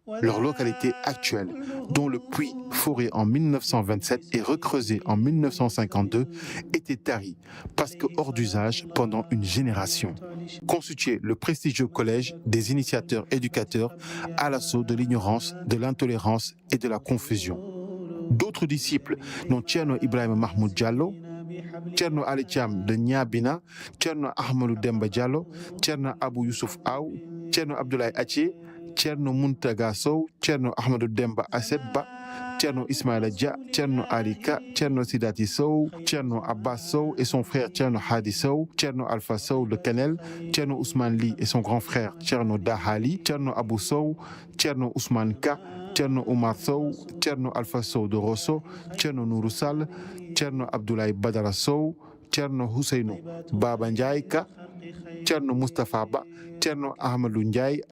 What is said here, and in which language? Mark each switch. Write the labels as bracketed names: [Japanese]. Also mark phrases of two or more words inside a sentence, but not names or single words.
[French] Leur localité actuelle, dont le puits foré en 1927 et recreusé en 1952, était tarie parce que hors d'usage pendant une génération. Constituait le prestigieux collège des initiateurs éducateurs à l'assaut de l'ignorance, de l'intolérance et de la confusion. D'autres disciples, dont Tcherno Ibrahim Mahmoud Diallo, Tcherno Ali Thiam de Niabina, Tcherno Ahmadou Demba Diallo, Tcherno Abou Youssouf Aw, Tcherno Abdoulaye Athie, Tcherno Muntaga Sow, Tcherno Ahmadou Demba Asset-Ba, Tcherno Ismaïla Dia, Tcherno Ali Ka, Tcherno Sidati Sow, Tcherno Abbas Sow et son frère Tcherno Hadi Sow, Tcherno Alpha Sow de Kanel, Tcherno Ousmane Ly et son grand frère Tcherno Dahali, Tcherno Abou Sow, Tcherno Ousmane Ka, Tcherno Oumar Sow, Tcherno Alpha Sow de Rosso, Tcherno Nourou Sall, Tcherno Abdoulaye Badara Sow, Tcherno Ousseynou Baba Ndiaye Ka, Tcherno Moustapha Ba, Tcherno Ahmadou Ndiaye